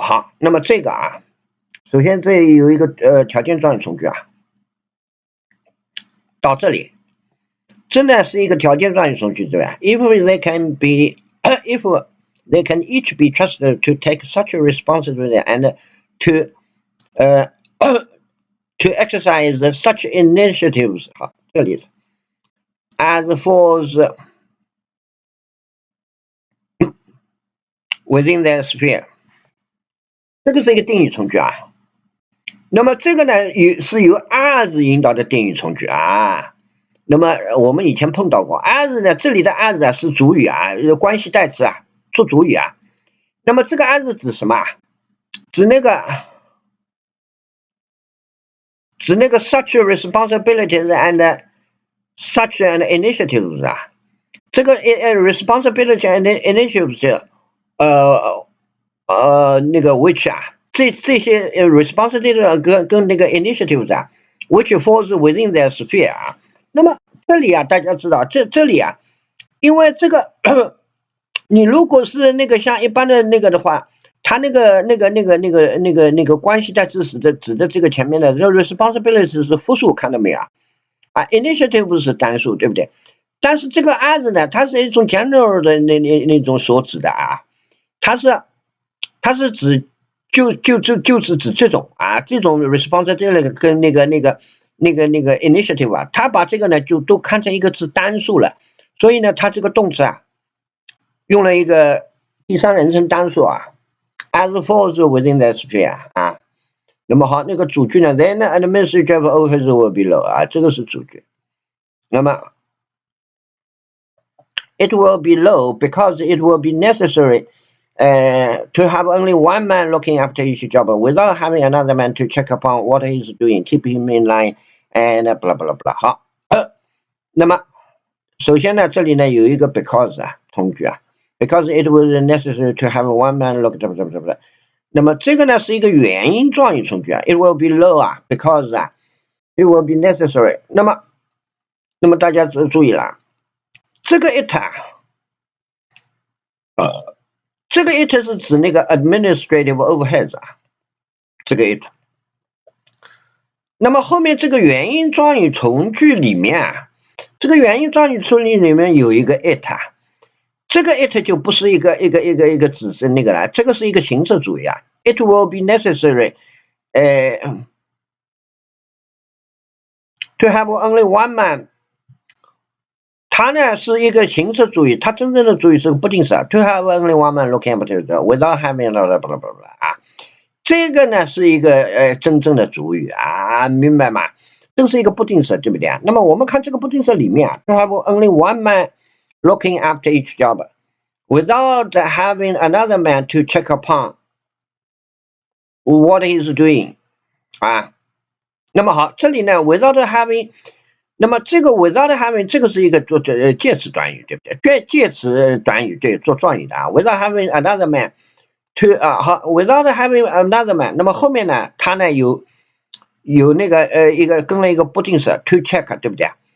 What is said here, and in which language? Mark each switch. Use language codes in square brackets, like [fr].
[zh] 好，那么这个啊，首先这有一个条件状语从句啊，到这里真的是一个条件状语从句，对吧 [en] ？If they can be, if they can each be trusted to take such a responsibility and to to exercise such initiatives. [zh] 好，这里 [en] as falls within their sphere， [zh] 这个是一个定语从句啊。那么这个呢，是由 as 引导的定语从句啊。那么我们以前碰到过 as 呢，这里的 as 啊是主语啊，关系代词啊，做主语啊。那么这个 as 指什么啊？指那个 such responsibilities and such an initiatives 啊。这个responsibility and initiatives， 那个 which 啊，这些responsibility 跟那个 initiatives 啊 ， [en] which falls within their sphere [zh] 啊。那么这里啊，大家知道这里啊，因为这个你如果是那个像一般的那个的话，它那个关系代词指的这个前面的这 responsibility 是复数，看到没有啊？initiative 是单数，对不对？但是这个 as 呢，它是一种 general 的那种所指的啊，它是指就是指这种啊，这种 responsibility 跟那个 initiative 啊，它把这个呢就都看成一个字单数了，所以呢，它这个动词啊用了一个第三人称单数啊 ， [en] as falls within the sphere [zh] 啊。那么好，那个主句呢 ， [en] then administrative office will be low [zh] 啊，这个是主句。 [en] 那么 it will be low because it will be necessary to have only one man looking after each job without having another man to check upon what he's doing, keep him in line, and blah blah blah. [zh] 好，那么首先呢，这里呢有一个 because 啊，从句啊 ， [en] because it was necessary to have one man look blah blah [zh] blah blah。那么这个呢是一个原因状语从句啊 ，it will be low 啊 ，because 啊 ， [en] it will be necessary。 [zh] 那么大家注意了，这个 it 啊。这个 it 是指那个 administrative overheads 啊，这个 it。那么后面这个原因状语从句里面啊，这个原因状语从句里面有一个 it 啊，这个 it 就不是一个指是那个了，这个是一个形式主义啊。 [en] It will be necessary, to have only one man。 [zh] 它呢是一个形式主义，它真正的主语是个不定式啊。 [en] To have only one man looking after it without having blah blah [zh] blah blah 啊，这个呢是一个真正的主语啊，明白吗？这是一个不定式，对不对啊？那么我们看这个不定式里面啊 ， [en] to have only one man looking after each job without having another man to check upon what he's doing [zh] 啊。那么好，这里呢 without having。那么这个 without having 这个是一个做介词短语，对不对？介词短语对，做状语的啊。 [en] without having another man [zh] to 好 without having another man， 那么后面呢，它呢有那个一个跟了一个不定式 to check， 对不对？